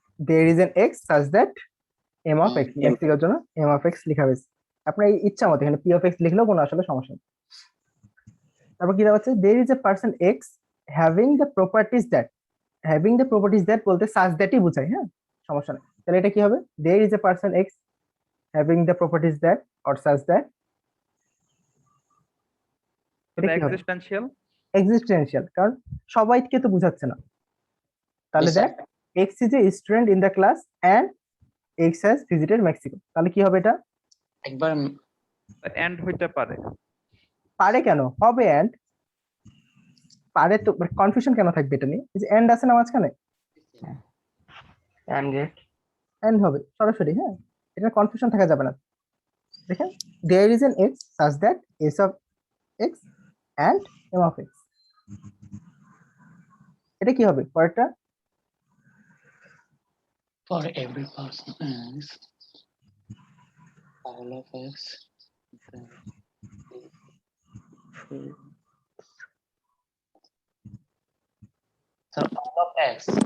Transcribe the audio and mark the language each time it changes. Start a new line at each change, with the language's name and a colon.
English: There is an x such that m of x,
Bangla: মেক্সিকোর জন্য m of x লেখা হয়েছে। আপনার এই ইচ্ছা মতো এখানে p of x লিখলেও কোনো আসলে সমস্যা নেই। তারপর কি দেওয়া আছে?
English: There is a person x having the properties that, having the properties that বলতে such that ই বোঝায়।
Bangla: হ্যাঁ, সমস্যা নেই। তাহলে এটা কি হবে?
English: There is a person x having the properties that or such that,
Bangla: এটা কি হবে?
English: Existential.
Bangla: এক্সিস্টেন্সিয়াল, কারণ সবাইকে তো বোঝাচ্ছে না। তাহলে
English: Yes, sir. দেখ x is a student in the class and x has visited Mexico।
Bangla: তাহলে কি হবে এটা? একবার এন্ড হইতে পারে। পারে কেন? হবে এন্ড। পারে তো, কনফিউশন কেন থাকবে এটা নিয়ে? এই যে এন্ড আছে না মাঝখানে, এন্ড হবে সরাসরি। হ্যাঁ, এটা কনফিউশন থাকা যাবে না।
English: দেখেন, there is an x such that s of x and m of x,
Bangla: এটা কি হবে পরেরটা?
English: for every person is all of x so all of x